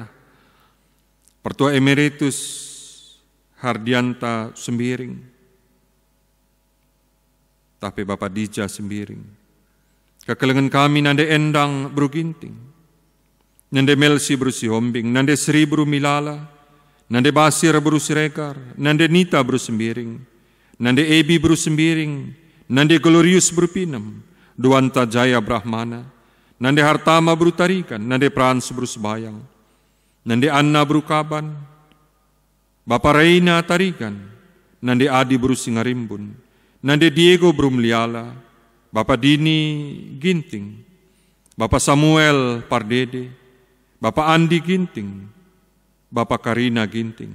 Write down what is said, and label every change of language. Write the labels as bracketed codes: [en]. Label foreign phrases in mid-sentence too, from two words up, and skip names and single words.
[btx] Pertua Emeritus Hardianta Sembiring, tapi Bapak Dija Sembiring. Kekelengan kami nande endang bru ginting, nande Melsi bru si hombing, nande Sri bru milala, nande Basir bru sirekar, nande Nita bru Sembiring, nande Ebi bru Sembiring, nande Glorius bru Pinem, Duanta Jaya Brahmana, nande Hartama bru Tarikan, nande Prans bru Sebayang, nande Anna bru Kaban, Bapak Reina Tarikan, nande Adi bru Singarimbun, nande Diego Brumliala, Bapak Dini Ginting, Bapak Samuel Pardede, Bapak Andi Ginting, Bapak Karina Ginting.